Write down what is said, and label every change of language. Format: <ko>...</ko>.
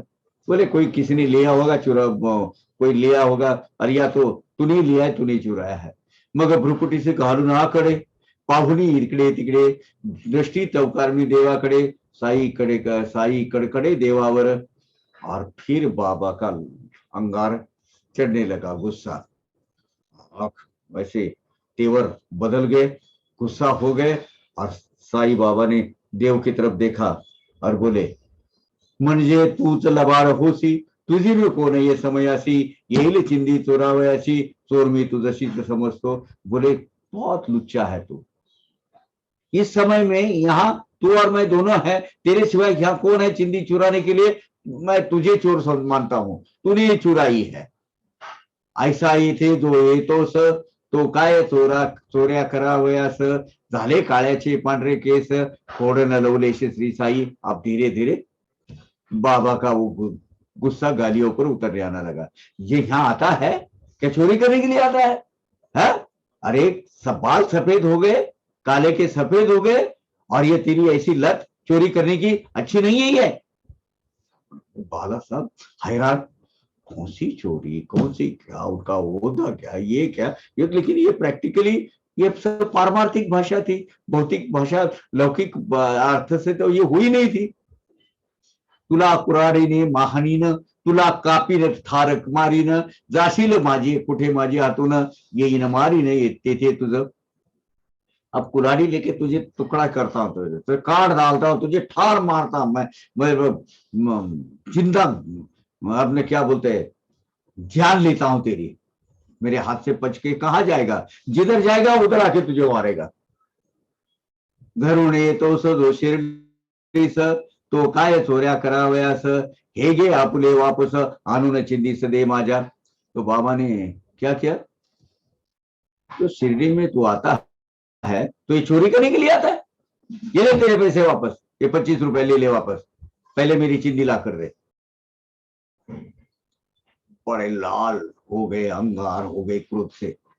<hi>बोले, कोई किसी ने लिया होगा, कोई लिया होगा, अरे या तो तूने लिया है, तूने चुराया है।</hi> <mr>मग भ्रुकुटीचे घालून आकडे, पाहुणी इकडे तिकडे, दृष्टी चौकारमी देवाकडे, साई कडकडे देवावर।</mr> <hi>और फिर बाबा का अंगार चढ़ने लगा, गुस्सा, आंख वैसे तेवर बदल गए, गुस्सा हो गए। और साई बाबा ने देव की तरफ देखा और बोले,</hi> <mr>म्हणजे तूच लबाड होसी, तुझी मी कोण ये समयासी, येईल चिंदी चोरावयाची, चोर मी तुझशीच समजतो।</mr> <hi>बोले, बहुत लुच्चा है तू, इस समय में यहाँ तू और मैं दोनों है, तेरे सिवाय यहाँ कौन है चिंदी चुराने के लिए? मैं तुझे चोर मानता हूं, तूने ये चुराई है।</hi> <mr>ऐसा इथे जो येतोस, तो काय चोऱ्या करावयास, झाले काळ्याचे पांढरे केस, खोड न लवलेशे श्री साई।</mr> <hi>अब धीरे धीरे बाबा का वो गुस्सा गालियों पर उतर आने लगा। ये यहाँ आता है क्या, चोरी करने के लिए आता है? अरे सब बाल सफेद हो गए, काले के सफेद हो गए, और ये तेरी ऐसी लत चोरी करने की अच्छी नहीं है ये। बाला साहब हैरान, कौन सी चोरी, कौन सी, क्या उनका ओहदा, क्या ये क्या ये। लेकिन ये प्रैक्टिकली ये सब पारमार्थिक भाषा थी, भौतिक भाषा, लौकिक अर्थ से तो ये हुई नहीं थी।</hi> <mr>तुला कुऱ्हाडीने महानीनं, तुला कापीन ठारक मारीन, जाशील माझी कुठे माझी हातून, येईन मारीन तेथे तुझं।</mr> <hi>अब कुल्हाड़ी लेके तुझे टुकड़ा करता हूं, तुझे काट डालता हूं, तुझे ठार मारता हूं मैं जिंदा, अपने क्या बोलते हैं, जान लेता हूं तेरी। मेरे हाथ से बच के कहा जाएगा, जिधर जाएगा उधर आके तुझे मारेगा।</hi> <mr>घरून येतोस जो शिर्डीस, तो काय चोऱ्या करावयास, हे गे आपुले वापस, आणून चिंदीस दे माझ्या।</mr> <hi>तो बाबा ने क्या किया, तो शिरडी में तू आता है तो ये चोरी करने के लिए आता है, ये ले तेरे पैसे वापस, ये 25 रुपए ले ले वापस, पहले मेरी चिंदी ला कर दे। बड़े लाल हो गए, अंगार हो गए क्रोध से।</hi>